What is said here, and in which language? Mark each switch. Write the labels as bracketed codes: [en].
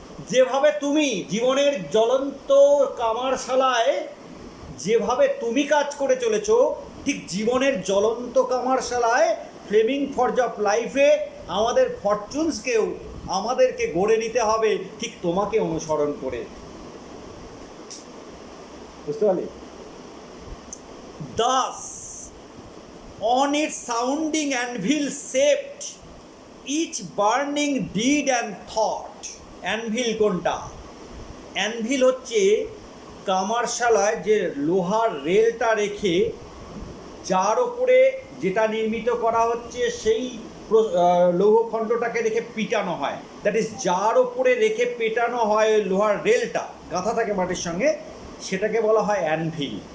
[bn] যেভাবে তুমি জীবনের জ্বলন্ত কামারশালায় যেভাবে তুমি কাজ করে চলেছ, ঠিক জীবনের জ্বলন্ত কামারশালায় [en] flaming forge of লাইফে [bn] আমাদের ফরচুনসকেও আমাদেরকে গড়ে নিতে হবে ঠিক তোমাকে অনুসরণ করে। বুঝতে পারলি? [en] Thus on its sounding anvil shaped each burning deed and thought. [bn] Anvil কোনটা? অ্যানভিল হচ্ছে কামারশালায় যে লোহার রেলটা রেখে যার ওপরে যেটা নির্মিত করা হচ্ছে সেই লৌহখণ্ডটাকে রেখে পিটানো হয়, [en] that is [bn] যার ওপরে রেখে পেটানো হয় লোহার রেলটা, গাঁথা থাকে মাটির সঙ্গে, সেটাকে বলা হয় অ্যানভিল।